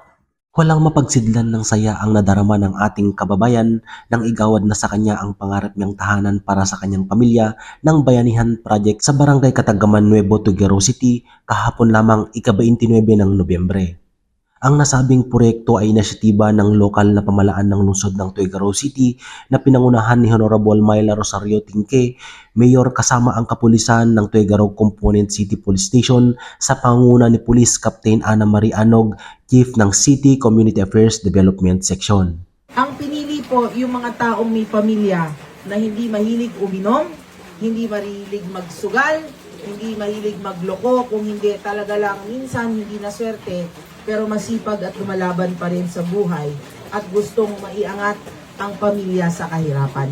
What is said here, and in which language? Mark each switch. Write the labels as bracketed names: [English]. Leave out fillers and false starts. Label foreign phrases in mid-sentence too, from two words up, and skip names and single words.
[Filipino] Walang mapagsidlan ng saya ang nadarama ng ating kababayan nang igawad na sa kanya ang pangarap niyang tahanan para sa kanyang pamilya ng Bayanihan Project sa Barangay Katagaman, Nuevo Tugigaraw City kahapon lamang ika-29 ng Nobyembre. Ang nasabing proyekto ay inisyatiba ng lokal na pamalaan ng lungsod ng Tugigaraw City na pinangunahan ni Honorable Myla Rosario Tingke, Mayor kasama ang kapulisan ng Tugigaraw Component City Police Station sa pangunguna ni Police Captain Ana Marie Anog, Chief ng City Community Affairs Development Section. Ang pinili po yung mga taong may pamilya na hindi mahilig uminom, hindi mahilig magsugal, hindi mahilig magloko, kung hindi talaga lang minsan hindi na swerte, pero masipag at lumalaban pa rin sa buhay at gustong maiangat ang pamilya sa kahirapan.